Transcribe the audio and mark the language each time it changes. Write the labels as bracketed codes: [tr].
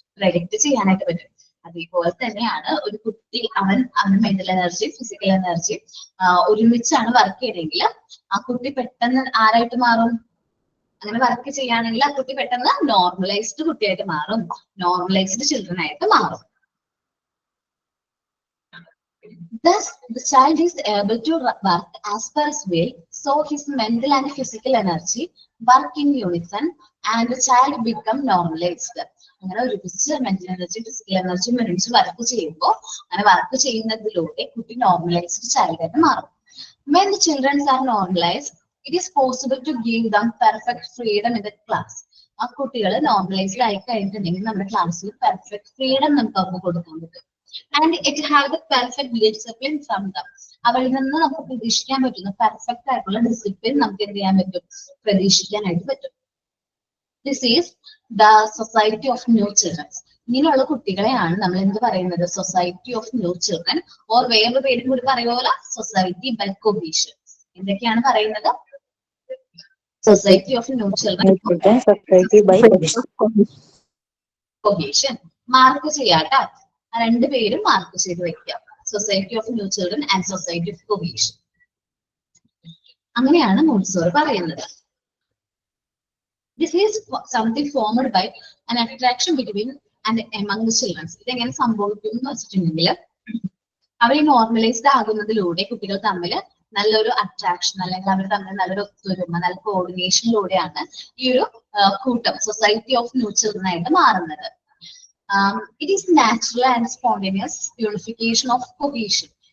[ml] Predict ചെയ്യാനായിട്ട് പറ്റും. അതേപോലെ തന്നെയാണ് ഒരു കുട്ടി, അവന്റെ മെന്റൽ എനർജി ഫിസിക്കൽ എനർജി ഒരുമിച്ചാണ് വർക്ക് ചെയ്യണമെങ്കിൽ ആ കുട്ടി പെട്ടെന്ന് ആരായിട്ട് മാറും? അങ്ങനെ വർക്ക് ചെയ്യുകയാണെങ്കിൽ ആ കുട്ടി പെട്ടെന്ന് നോർമലൈസ്ഡ് കുട്ടിയായിട്ട് മാറും, നോർമലൈസ്ഡ് ചിൽഡ്രൻ ആയിട്ട് മാറും. [en] Thus, the child is able to work as per his will, so his mental and physical energy work in unison and the child become normalized. [ml] അങ്ങനെ ഒരുമിച്ച് മെന്റൽ എനർജി ഫിസിക്കൽ എനർജി ഒരുമിച്ച് work ചെയ്യുമ്പോൾ അങ്ങനെ work ചെയ്യുന്നതിലൂടെ കുട്ടി normalised child ആയിട്ട് മാറും. [en] When the children are normalized, it is possible to give them perfect freedom in the class. [ml] ആ കുട്ടികൾ നോർമലൈസ്ഡ് ആയി കഴിഞ്ഞിട്ടുണ്ടെങ്കിൽ നമ്മുടെ ക്ലാസ്സിൽ പെർഫെക്റ്റ് ഫ്രീഡം നമുക്ക് അവർക്ക് കൊടുക്കാൻ പറ്റും. [en] And it have the perfect discipline from them. [ml] അവരിൽ നിന്ന് നമുക്ക് പ്രതീക്ഷിക്കാൻ പറ്റുന്ന പെർഫെക്റ്റ് ആയിട്ടുള്ള ഡിസിപ്ലിൻ നമുക്ക് എന്ത് ചെയ്യാൻ പറ്റും? പ്രതീക്ഷിക്കാനായിട്ട് പറ്റും. [en] This is the society of new children. [ml] ഇങ്ങനെയുള്ള കുട്ടികളെയാണ് നമ്മൾ എന്ത് പറയുന്നത്? Society of new children, or വേറൊരു പേരും കൂടി പറയുമല്ലോ, സൊസൈറ്റി ബൈ കൊഹീഷൻ. എന്തൊക്കെയാണ് പറയുന്നത്? Society of new children, society by cohesion. Mark ചെയ്യാട്ടോ. രണ്ടുപേരും മാർക്ക് ചെയ്ത് വെക്കുക. Society of new children and society of cohesion. അങ്ങനെയാണ് മോണ്ടിസോറി പറയുന്നത്. [en] This is something formed by an attraction between and among the children. [ml] ഇതെങ്ങനെ സംഭവിക്കും എന്ന് വെച്ചിട്ടുണ്ടെങ്കിൽ അവർ നോർമലൈസ്ഡ് ആകുന്നതിലൂടെ കുട്ടികൾ തമ്മിൽ നല്ലൊരു അട്രാക്ഷൻ അല്ലെങ്കിൽ അവർ തമ്മിൽ നല്ലൊരു ഒത്തൊരുമ, നല്ല കോർഡിനേഷനിലൂടെയാണ് ഈ ഒരു കൂട്ടം സൊസൈറ്റി ഓഫ് ന്യൂ ചിൽഡ്രൻ ആയിട്ട് മാറുന്നത്. [en] It is natural and spontaneous purification of cohesion.